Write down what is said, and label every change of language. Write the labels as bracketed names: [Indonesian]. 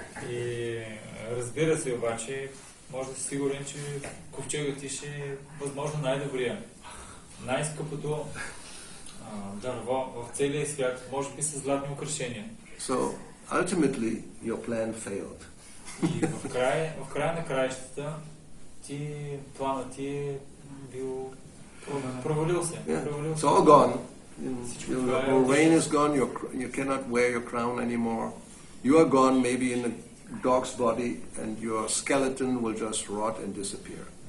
[Bulgarian] И разбира се обаче, може да си сигурен, че ковчегът ти ще е възможно най-добрия. Най-скъпото дърво в целия свят, може би с златни украшения. [English] So, ultimately, your plan failed. [Bulgarian] И в края на краищата, планът ти е бил провалил се. [English] It's all gone. Your reign is gone. You cannot wear your crown anymore. You are gone maybe in dog's body and your skeleton will just rot and disappear.